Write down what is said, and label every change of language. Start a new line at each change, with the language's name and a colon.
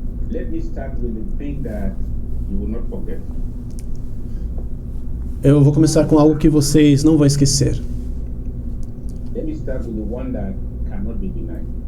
English: Let me start with the thing that you will not forget.
Portuguese: Eu vou começar com algo que vocês não vão esquecer.
English: Let me start with the one that cannot be denied.